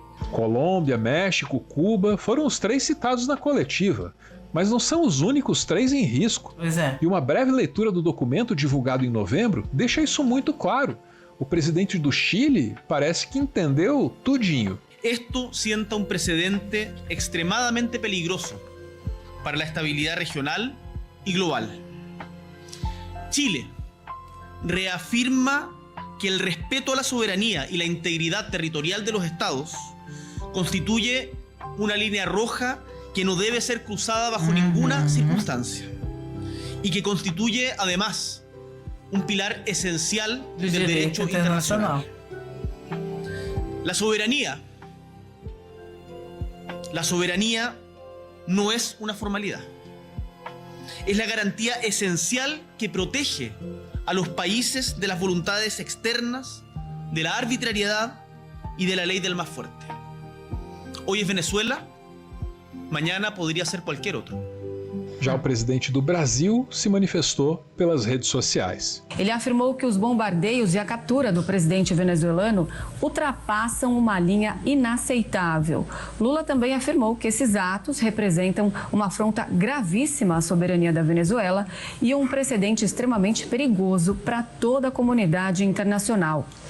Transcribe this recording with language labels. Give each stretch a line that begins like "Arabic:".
Portuguese: Colômbia, México, Cuba foram os 3 citados na coletiva, mas não são os únicos 3 em risco. Pois é. E uma breve leitura do documento divulgado em novembro deixa isso muito claro. O presidente do Chile parece que entendeu tudinho.
Spanish: Esto sienta un precedente extremadamente peligroso para la estabilidad regional y global. Chile reafirma que el respeto a la soberanía y la integridad territorial de los estados constituye una línea roja que no debe ser cruzada bajo ninguna circunstancia y que constituye además un pilar esencial del derecho internacional. La soberanía no es una formalidad. Es la garantía esencial que protege a los países de las voluntades externas, de la arbitrariedad y de la ley del más fuerte. Hoy es Venezuela, mañana podría ser cualquier otro.
Portuguese: Já o presidente do Brasil se manifestou pelas redes sociais. Ele afirmou que os bombardeios e a captura do presidente venezuelano ultrapassam uma linha inaceitável. Lula também afirmou que esses atos representam uma afronta gravíssima à soberania da Venezuela e um precedente extremamente perigoso para toda a comunidade internacional.